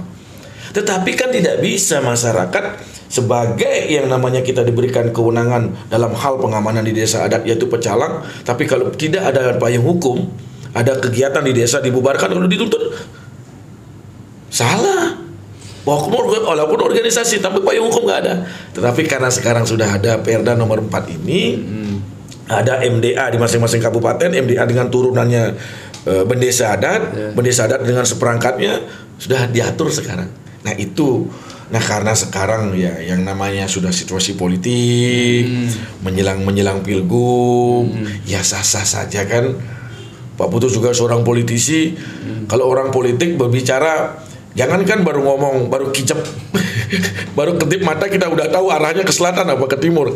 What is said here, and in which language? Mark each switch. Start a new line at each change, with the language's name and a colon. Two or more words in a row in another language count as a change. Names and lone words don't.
Indonesian: Tetapi kan tidak bisa masyarakat sebagai yang namanya kita diberikan kewenangan dalam hal pengamanan di desa adat yaitu Pecalang, tapi kalau tidak ada payung hukum, ada kegiatan di desa dibubarkan, kalau dituntut salah. Walaupun organisasi tapi payung hukum nggak ada. Tetapi karena sekarang sudah ada Perda nomor 4 ini, ada MDA di masing-masing kabupaten, MDA dengan turunannya bendesa adat, bendesa adat dengan seperangkatnya sudah diatur sekarang. Nah karena sekarang ya yang namanya sudah situasi politik, menjelang pilgub, ya sah-sah saja kan. Pak Putu juga seorang politisi. Kalau orang politik berbicara, jangankan baru ngomong, baru kicep, baru ketip mata kita udah tahu arahnya ke selatan apa ke timur.